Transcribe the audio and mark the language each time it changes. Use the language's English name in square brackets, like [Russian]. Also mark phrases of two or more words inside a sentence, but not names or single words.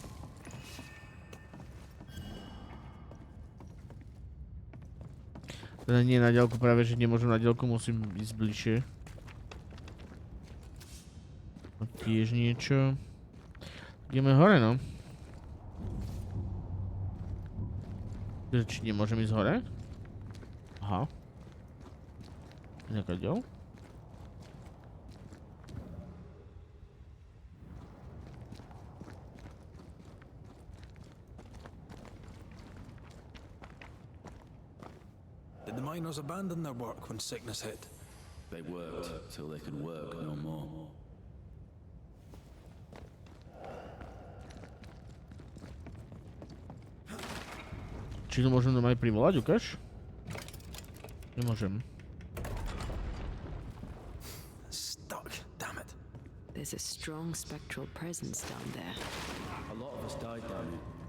[Slovak] Teda nie na diaľku, práve že nemôžem na diaľku, musím ísť bližšie. A tiež niečo. Ideme hore, no. Či nemôžem ísť hore? Aha. Nejaká ďal? [English] Did the miners abandon their work when sickness hit? They worked till they could work no more. [Slovak] Či to môžem normálne privolať, ukáž? Nemôžem. [English] Stuck, damn it. There's a strong spectral presence down there. A lot of us died down here.